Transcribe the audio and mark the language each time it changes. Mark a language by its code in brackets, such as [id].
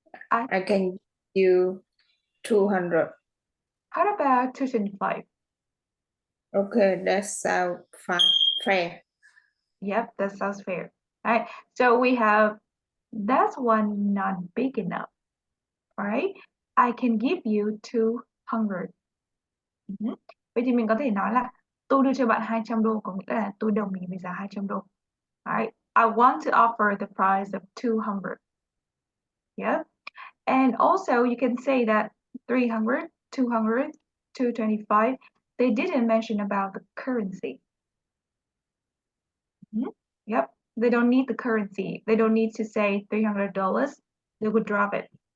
[en] I can give you 200. How about 225? Okay, that sounds fine, fair. Yep, that sounds fair. All right, so we have that's one not big enough. All right, I can give you 200. [vi] Vậy thì mình có thể nói là tôi đưa cho bạn 200 đô, có nghĩa là tôi đồng ý với giá 200 đô. [en] All right, I want to offer the price of 200. Yeah, and also you can say that 300, 200, 225. They didn't mention about the currency. Yep, they don't need the currency. They don't need to say $300. They would drop it.